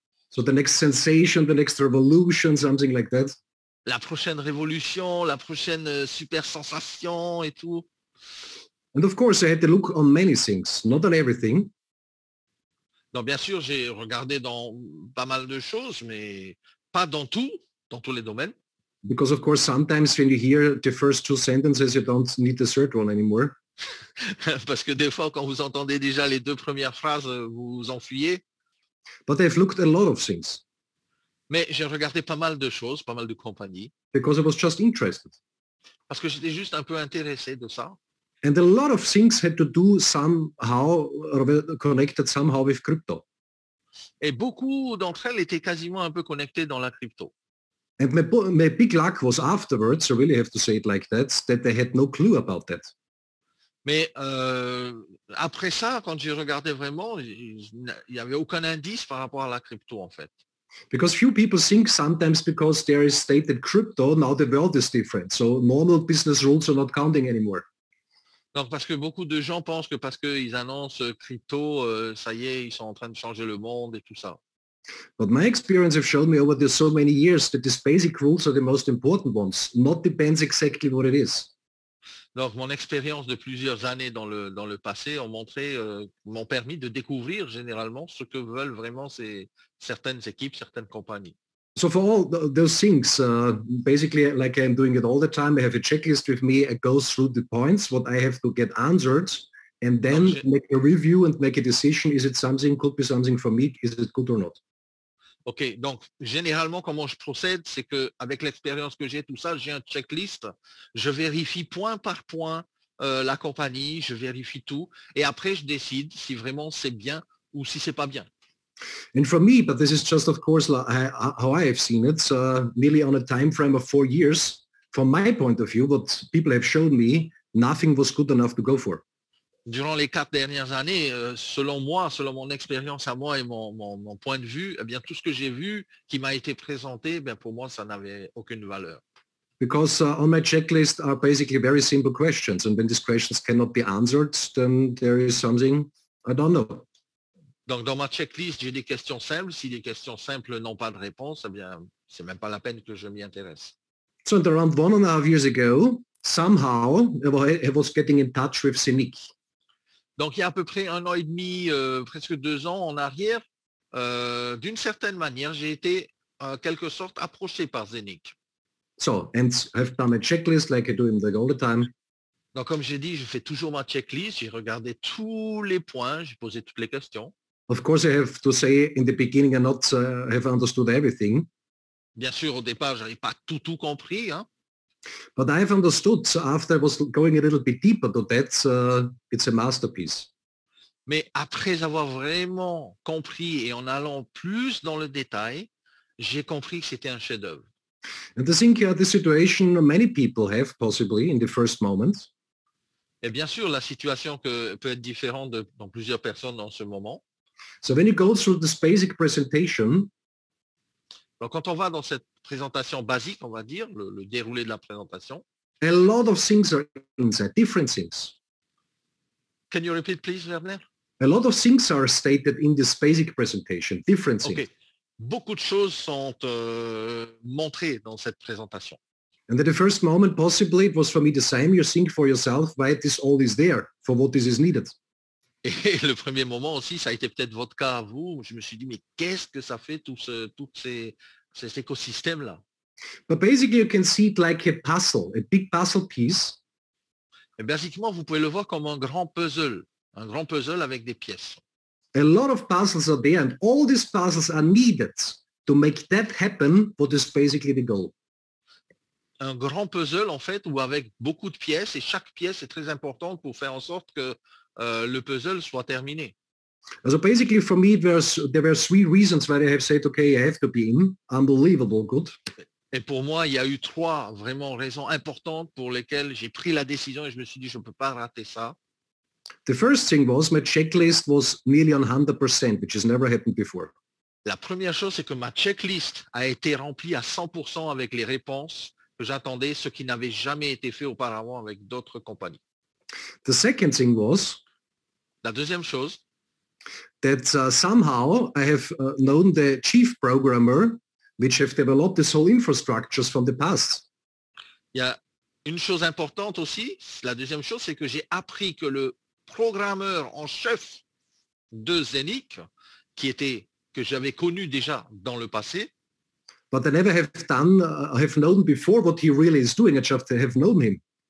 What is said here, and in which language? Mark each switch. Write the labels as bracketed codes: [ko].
[en] So the next sensation, the next revolution, something like that. [fr] La prochaine révolution, la prochaine super sensation et tout. [en] And of course, I had to look on many things, not on everything. [fr] Donc, bien sûr, j'ai regardé dans pas mal de choses, mais pas dans tous les domaines. [en] Because of course, sometimes when you hear the first two sentences, you don't need the third one anymore. [fr] Parce que des fois, quand vous entendez déjà les 2 premières phrases, vous vous enfuyez. [en] But I've looked at a lot of things [fr] Mais j'ai regardé pas mal de choses, pas mal de compagnies, [en] because I was just interested. [fr] parce que j'étais juste un peu intéressé de ça. [en] And a lot of things had to do somehow, or were connected somehow with crypto. [fr] Et beaucoup d'entre elles étaient quasiment un peu connectées dans la crypto. [en] And my big luck was afterwards, I really have to say it like that they had no clue about that. [fr] Mais après ça, quand j'ai regardé vraiment, il n'y avait aucun indice par rapport à la crypto, en fait. [en] Because few people think sometimes because there is stated crypto, now the world is different. So normal business rules are not counting anymore. [fr] Donc, parce que beaucoup de gens pensent que parce qu'ils annoncent crypto, ça y est, ils sont en train de changer le monde et tout ça. [en] But my experience have shown me over the so many years that these basic rules are the most important ones. Not depends exactly what it is. [fr] Donc, mon expérience de plusieurs années dans le passé m'ont permis de découvrir généralement ce que veulent vraiment certaines équipes, certaines compagnies. [en] So for all those things, basically like I'm doing it all the time, I have a checklist with me. I go through the points, what I have to get answered, and then make a review and make a decision. Is it something, could be something for me? Is it good or not? [fr] OK, donc généralement, comment je procède, c'est qu'avec l'expérience que j'ai, tout ça, j'ai un checklist, je vérifie point par point la compagnie, je vérifie tout, et après, je décide si vraiment c'est bien ou si c'est pas bien. [en] And for me, but this is just, of course, how I have seen it, nearly on a time frame of 4 years. From my point of view, what people have shown me, nothing was good enough to go for. [fr] Durant les 4 dernières années, selon moi, selon mon expérience à moi et mon point de vue, eh bien, tout ce que j'ai vu qui m'a été présenté, bien, pour moi, ça n'avait aucune valeur. [en] Because on my checklist are basically very simple questions. And when these questions cannot be answered, then there is something I don't know. [fr] Donc, dans ma checklist, j'ai des questions simples. Si les questions simples n'ont pas de réponse, eh bien, c'est même pas la peine que je m'y intéresse. [en] So around 1.5 years ago, somehow I was getting in touch with Cynic. [fr] Donc, il y a à peu près 1 an et demi, presque 2 ans en arrière, d'une certaine manière, j'ai été en quelque sorte approché par Zenic. [en] So, and I've done a checklist like I do all the time. [fr] Donc, comme j'ai dit, je fais toujours ma checklist. J'ai regardé tous les points, j'ai posé toutes les questions. [en] Of course, I have to say in the beginning I not have understood everything. [fr] Bien sûr, au départ, je n'avais pas tout compris. Hein. [en] But I've understood, so after I was going a little bit deeper to that, it's a masterpiece. [fr] Mais après avoir vraiment compris et en allant plus dans le détail, j'ai compris que c'était un chef-d'œuvre. [en] And I think the situation many people have possibly in the first moment. [fr] Et bien sûr, la situation peut être différente dans plusieurs personnes en ce moment. [en] So when you go through this basic presentation, [fr] donc quand on va dans cette présentation basique, on va dire, le déroulé de la présentation. [en] A lot of things are inside, different things. Can you repeat, please, Werner? A lot of things are stated in this basic presentation, different things. Okay. [fr] Beaucoup de choses sont montrées dans cette présentation. [en] And at the first moment, possibly, it was for me the same. You think for yourself why this all is there, for what this is needed. [fr] Et le premier moment aussi, ça a été peut-être votre cas à vous. Je me suis dit, mais qu'est-ce que ça fait tout cet écosystème-là? [en] But basically, you can see it like a puzzle, a big puzzle piece. [fr] Et basiquement, vous pouvez le voir comme un grand puzzle avec des pièces. [en] A lot of puzzles are there, and all these puzzles are needed to make that happen, what is basically the goal. [fr] Un grand puzzle, en fait, où avec beaucoup de pièces, et chaque pièce est très importante pour faire en sorte que le puzzle soit terminé. [en] So basically, for me, there were 3 reasons why I have said, okay, I have to be in. Unbelievable good. [fr] Et pour moi, il y a eu 3 vraiment raisons importantes pour lesquelles j'ai pris la décision et je me suis dit, je ne peux pas rater ça. [en] The first thing was my checklist was nearly on 100%, which has never happened before. [fr] La première chose, c'est que ma checklist a été remplie à 100% avec les réponses que j'attendais, ce qui n'avait jamais été fait auparavant avec d'autres compagnies. [en] The second thing was [fr] la deuxième chose, [en] that somehow I have known the chief programmer, which have developed this whole infrastructures from the past. [fr] Il y a une chose importante aussi, la deuxième chose, c'est que j'ai appris que le programmeur en chef de Zenic, que j'avais connu déjà dans le passé, [en] but I never have known before what he really is doing. I just have known him.